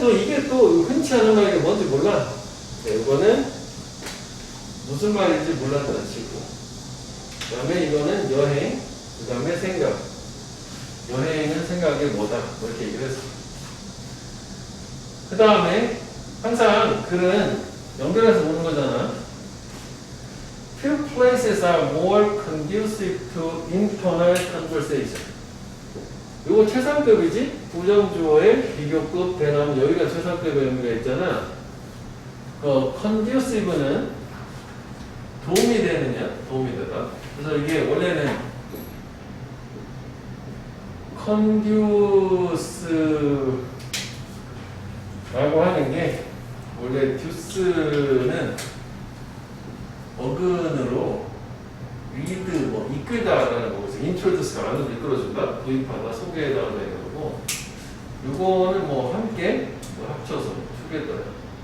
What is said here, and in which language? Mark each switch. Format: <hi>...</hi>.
<ko>또 이게 또 흔치 않은 말이 뭔지 몰라. 네, 이거는 무슨 말인지 몰랐다 치고. 그 다음에 이거는 여행, 그 다음에 생각. 여행은 생각이 뭐다. 뭐 이렇게 얘기를 했어. 그 다음에 항상 글은 연결해서 보는 거잖아.</ko> <en>Few places are more conducive to internal conversation.</en> <ko>이거 최상급이지? 부정주어의 비교급 대나무 여기가 최상급의 의미가 있잖아. conducive는 도움이 되느냐? 도움이 되다. 그래서 이게 원래는 conduce라고 하는 게 원래 듀스는 어근으로 리드 뭐 이끌다라는 거고 인트로듀스가 안으로 이끌어준다, 도입하다, 소개해다라는 거고 요거는 뭐 함께 뭐 합쳐서 투게더야.</ko>